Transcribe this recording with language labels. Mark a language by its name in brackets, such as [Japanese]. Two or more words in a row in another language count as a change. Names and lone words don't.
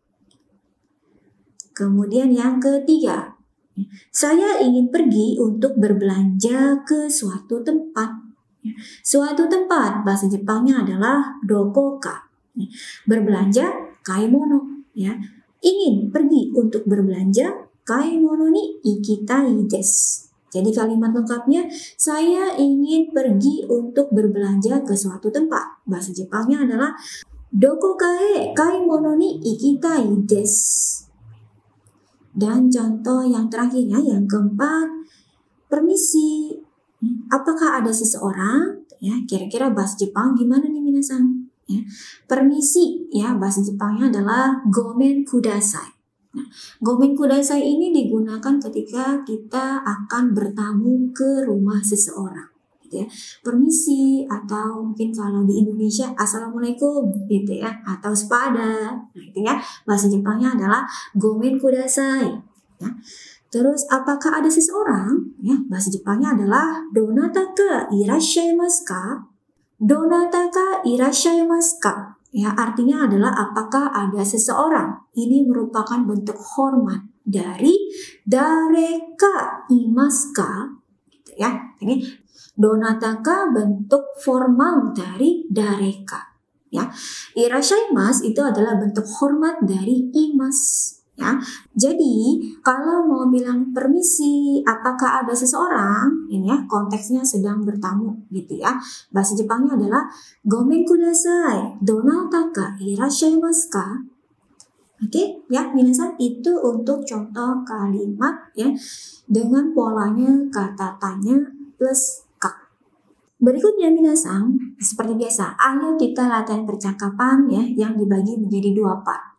[Indonesian] Kemudian yang ketiga, saya ingin pergi untuk berbelanja ke suatu tempat. Suatu tempat bahasa Jepangnya adalah dokoka. Berbelanja kaimono. Ya, ingin pergi untuk berbelanja [Japanese] 買い物に行きたいです. [Indonesian] Jadi kalimat lengkapnya, saya ingin pergi untuk berbelanja ke suatu tempat. Bahasa Jepangnya adalah [Japanese] どこかへ買い物に行きたいです. [Indonesian] Dan contoh yang terakhirnya, yang keempat, permisi, apakah ada seseorang? Ya, kira-kira bahasa Jepang gimana nih minasan? Ya, permisi, ya bahasa Jepangnya adalah [Japanese] ごめんください. [Indonesian] Nah, [Japanese] ごめんください [Indonesian] ini digunakan ketika kita akan bertamu ke rumah seseorang. Ya, permisi, atau mungkin kalau di Indonesia assalamualaikum gitu ya, atau sepada. Nah, itu ya bahasa Jepangnya adalah [Japanese] ごめんください. [Indonesian] Ya. Terus apakah ada seseorang? Ya, bahasa Jepangnya adalah [Japanese] どなたかいらっしゃいますか? どなたかいらっしゃいますか? [Indonesian] Ya, artinya adalah apakah ada seseorang. Ini merupakan bentuk hormat dari [Japanese] 誰かいますか? [Indonesian] Gitu ya. Ini donataka bentuk formal dari dareka. Ya, irashaimasu itu adalah bentuk hormat dari imas. Ya, jadi kalau mau bilang permisi, apakah ada seseorang? Ini ya konteksnya sedang bertamu, gitu ya. Bahasa Jepangnya adalah [Japanese] ごめんください、どなたかいらっしゃいますか? [Indonesian] Oke, ya minasan, itu untuk contoh kalimat ya dengan polanya kata tanya plus. Berikutnya minasan, seperti biasa, ayo kita latihan percakapan ya yang dibagi menjadi dua part.